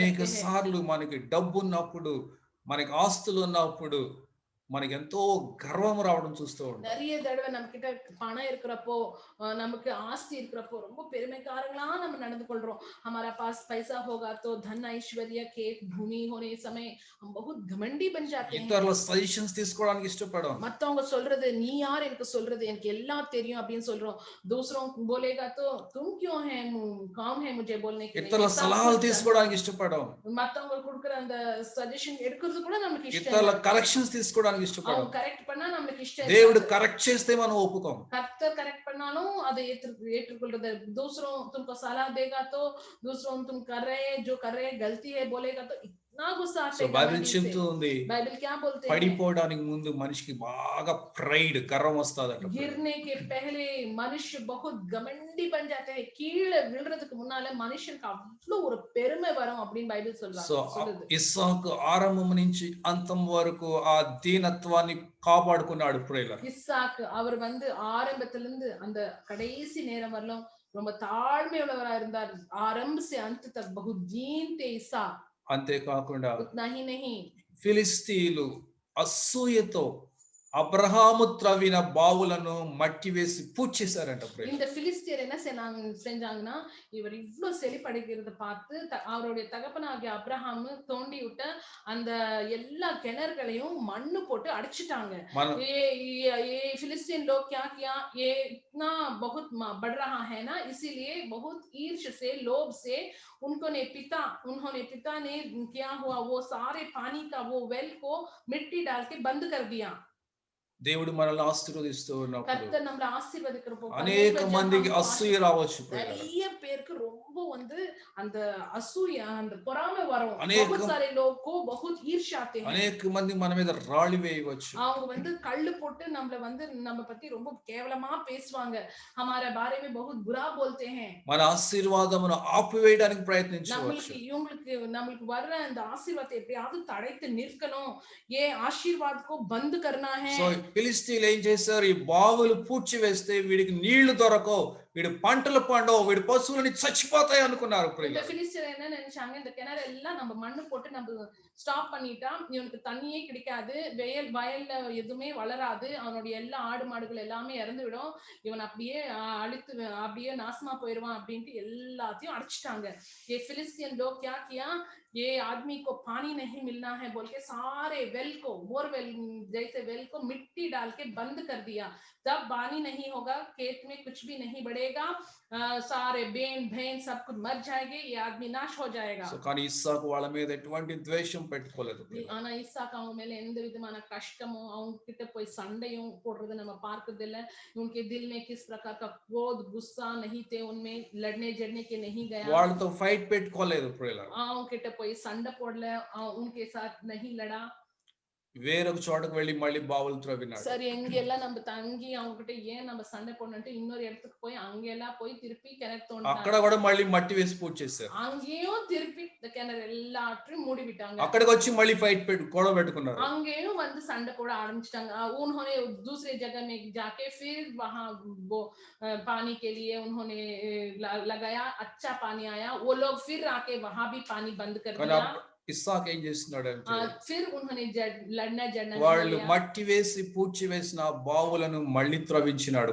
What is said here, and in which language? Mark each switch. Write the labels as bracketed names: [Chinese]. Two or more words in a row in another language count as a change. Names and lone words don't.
[Telugu] అనేక [Hindi] कहते हैं. [Telugu] సార్లు మనకి డబ్బు ఉన్నప్పుడు, మనకి ఆస్తులు ఉన్నప్పుడు మనకి ఎంతో గర్వం రావడం చూస్తూ ఉంటాం. [Tamil] நிறைய தடவை நம்ம கிட்ட பணம் இருக்கிறப்போ, நமக்கு ஆஸ்தி இருக்கிறப்போ ரொம்ப பெருமைக்காரங்களா நம்ம நடந்து கொள்றோம். [Hindi] हमारा पास पैसा होगा तो धन ऐश्वर्य के भूमि होने समय हम बहुत घमंडी बन जाते हैं. [Telugu] ఇతరుల సజెషన్స్ తీసుకోవడానికి ఇష్టపడం. [Tamil] மத்தவங்க சொல்றது, நீ யார் எனக்கு சொல்றது, எனக்கு எல்லாம் தெரியும் அப்படின்னு சொல்றோம். [Hindi] दूसरों बोलेगा तो तुम क्यों है, काम है मुझे बोलने के लिए. [Telugu] ఇతరుల సలహాలు తీసుకోవడానికి ఇష్టపడం. [Tamil] மத்தவங்க கொடுக்கிற அந்த சஜஷன் எடுக்கிறது கூட நமக்கு இஷ்டம் [Telugu] ఇతరుల [Tamil] இல்ல. [Telugu] కరెక్షన్స్ తీసుకోవడానికి ఇష్టపడం. [Tamil] அவங்க கரெக்ட் பண்ணா நமக்கு இஷ்டம் [Telugu] దేవుడు [Tamil] இல்ல. [Telugu] కరెక్ట్ చేస్తే మనం ఒప్పుకోం. [Tamil] கர்த்தர் கரெக்ட் பண்ணாலும் அதை ஏற்றுக்கொள்றது. [Hindi] दूसरों तुमको सलाह देगा तो, दूसरों तुम कर रहे जो कर रहे गलती है बोलेगा तो इतना गुस्सा సో आएगा. [Telugu] బైబిల్ చెప్తూ ఉంది, [Hindi] बाइबल क्या बोलते हैं, [Telugu] పడిపోవడానికి ముందు మనిషికి బాగా ప్రైడ్, గర్వం వస్తాదట. [Hindi] गिरने के पहले मनुष्य बहुत घमंडी बन जाते हैं. [Tamil] கீழே விழுறதுக்கு முன்னால மனுஷனுக்கு அவ்வளவு ஒரு பெருமை வரும் அப்படின்னு பைபிள் సో சொல்லுது. [Telugu] ఇస్సాకు ఆరంభం నుంచి అంతం వరకు ఆ దీనత్వాన్ని కాపాడుకున్నాడు. ప్రేయర్ [Tamil] இஸ்சாக்கு அவர் வந்து ஆரம்பத்திலிருந்து அந்த கடைசி நேரம் வரலும் ரொம்ப தாழ்மை உள்ளவரா இருந்தார். [Hindi] आरंभ से अंत तक बहुत दीन थे इस्साक. [Telugu] అంతేకాకుండా [Hindi] उतना ही नहीं, [Telugu] ఫిలిస్తీయులు అసూయతో అబ్రహాము త్రవ్విన బావులను మట్టి వేసి పూజ చేశారంట. [Tamil] இந்த பிலிஸ்தியர் என்ன செஞ்சாங்கன்னா, இவர் இவ்வளவு செழிப்படைகிறத பார்த்து அவருடைய தகப்பனாகிய அப்ரஹாம் தோண்டி விட்ட அந்த எல்லா கிணறுகளையும் மண்ணு போட்டு அடிச்சிட்டாங்க. [Hindi] ये फिलिस्तीन लोग क्या किया, ये इतना बहुत बढ़ रहा है ना, इसीलिए बहुत ईर्ष से, लोभ से उन्होंने पिता ने क्या हुआ, वो सारे पानी का वो वेल को मिट्टी डाल के बंद कर दिया. [Telugu] దేవుడు మనల్ని ఆశీర్వదిస్తూ ఉన్నప్పుడు [Tamil] கர்த்தர் நம்மள ஆசீர்வதிக்கிறப்போ [Telugu] అనేక [Hindi] परमेश्वर जब [Telugu] మందికి [Hindi] हमको [Telugu] అసూయ రావచ్చు ప్రియులారా. [Tamil] நிறைய பேருக்கு ரொம்ப வந்து அந்த அசூயா அந்த பொறாமை வரும். [Telugu] అనేక [Hindi] बहुत सारे लोग को बहुत ईर्ष्या आते हैं. [Telugu] అనేక మంది మన మీద రాళ్ళు వేయవచ్చు. [Tamil] அவங்க வந்து கல்லு போட்டு நம்மள வந்து நம்ம பத்தி ரொம்ப கேவலமா பேசுவாங்க. [Hindi] हमारे बारे में बहुत बुरा बोलते हैं. [Telugu] మన ఆశీర్వాదమును ఆపివేయడానికి ప్రయత్నించవచ్చు. [Tamil] நம்மளுக்கு வர்ற அந்த ஆசீர்வாதத்தை எப்படியாவது தடைத்து நிற்கணும். [Hindi] ये आशीर्वाद को बंद करना है. [Telugu] సో ఫిలిస్తీన్లు ఏం చేశారు? ఈ బావులు పూడ్చి వేస్తే వీడికి నీళ్లు దొరకవు, వీడి పంటలు పండవు, వీడి పశువులని చచ్చిపోతాయి అనుకున్నారు. [Tamil] இந்த பிலிஸ்தீனர் என்ன நினைச்சாங்க, இந்த கிணறு எல்லாம் நம்ம மண்ணு போட்டு நம்ம ஸ்டாப் பண்ணிட்டா இவனுக்கு தண்ணியே கிடைக்காது, வயல்ல எதுவுமே வளராது, அவனுடைய எல்லா ஆடு மாடுகள் எல்லாமே இறந்து விடும், இவன் அப்படியே அழித்து அப்படியே நாசமா போயிடுவான் அப்படின்ட்டு எல்லாத்தையும் அடைச்சிட்டாங்க. [Hindi] ये फिलिस्तीन लोग क्या किया, ये आदमी को पानी नहीं मिलना है बोल के सारे वेल को, बोरवेल जैसे वेल को मिट्टी डाल के बंद कर दिया. तब पानी नहीं होगा, खेत में कुछ भी नहीं बढ़ेगा, सारे बेन भेन सब कुछ मर जाएंगे, ये आदमी नाश हो जाएगा. [Telugu] సో కానీ ఇస్సాకు వాళ్ళ మీద ఎటువంటి ద్వేషం పెట్టుకోలేదు. [Tamil] ஆனா இசாக்கு அவங்க மேல எந்த விதமான கஷ்டமும் அவங்க கிட்ட போய் சண்டையும் போடுறது நம்ம பார்க்கிறது இல்ல. [Hindi] उनके दिल में किस प्रकार का क्रोध गुस्सा नहीं थे, उनमें लड़ने जड़ने के नहीं गया. [Telugu] వాళ్ళతో ఫైట్ పెట్టుకోలేదు ప్రియులారా. [Tamil] அவங்க கிட்ட போய் சண்டை போடல, [Hindi] उनके साथ नहीं लड़ा. [Telugu] వేరొక చోటకు వెళ్ళి మళ్ళీ బావులు త్రవ్వినాడు. [Tamil] சரி எங்க எல்லாம் நம்ம தங்கி அவங்க கிட்ட ஏன் நம்ம சண்டை போடணும்னு இன்னொரு இடத்துக்கு போய் அங்க எல்லாம் போய் திருப்பி கிணறு தோண்டினாங்க. [Telugu] అక్కడ కూడా మళ్ళీ మట్టి వేసి పూజ చేశారు. [Tamil] அங்கேயும் திருப்பி இந்த கிணறு எல்லாத்தையும் மூடி விட்டாங்க. [Telugu] అక్కడికి వచ్చి మళ్ళీ ఫైట్ గొడవ పెట్టుకున్నారు. [Tamil] அங்கேயும் வந்து சண்டை போட ஆரம்பிச்சிட்டாங்க. [Hindi] उन्होंने दूसरे जगह में जाके फिर वहां वो पानी के लिए उन्होंने लगाया, अच्छा पानी आया, वो लोग फिर आके वहां भी पानी बंद कर दिया. [Telugu] ఇస్సాకు ఏం చేస్తున్నాడు అంటే [Hindi] फिर उन्होंने लड़ना जड़ना [Telugu] వాళ్ళు మట్టి వేసి పూడ్చి వేసిన బావులను మళ్ళీ త్రవ్వించినాడు.